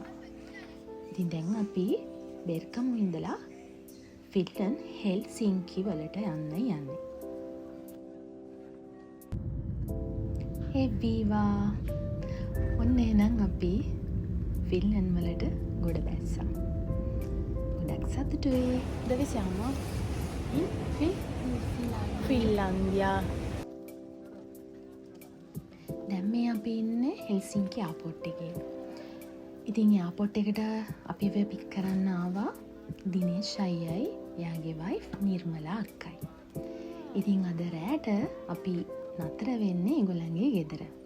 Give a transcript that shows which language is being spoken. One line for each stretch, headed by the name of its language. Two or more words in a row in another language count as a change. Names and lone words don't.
Sinhala: ඉතින් දැන් අපි බේර්ගමෝ ඉඳලා ෆින්ලන්ඩ් හෙල්සින්කි වලට යන්නේ. එබීවා ඔන්න එහෙනම් අපි ෆින්ලන්ඩ් වලට ගොඩ බැස්සා. ගොඩක් සතුටුයි.
Italian: Dove siamo? In Finlandia.
Sinhala: දැන් මේ අපි ඉන්නේ හෙල්සින්කි එයාපෝට් එකේ. ඉතින් එයාපෝට් එකට අපිව පික් කරන්න ආවා දිනේෂ් අයියයි එයාගේ වයිෆ් නිර්මලා අක්කයි. ඉතින් අද රෑට අපි නතර වෙන්නේ ඒගොල්ලන්ගේ ගෙදර.